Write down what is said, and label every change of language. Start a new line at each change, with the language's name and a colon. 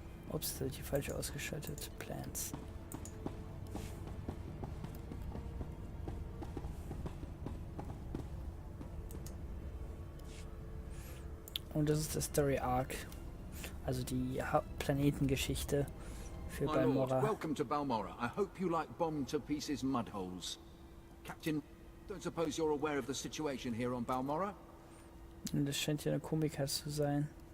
German: Ups, da die falsch ausgeschaltet. Plans. Und das ist der Story Arc. Also die Planetengeschichte für Balmorra.
English: Welcome to Balmorra. I hope you like bombed to pieces mud holes. Captain, don't suppose you're aware of the situation here on Balmorra?
German: Und das scheint ja eine Komiker zu sein.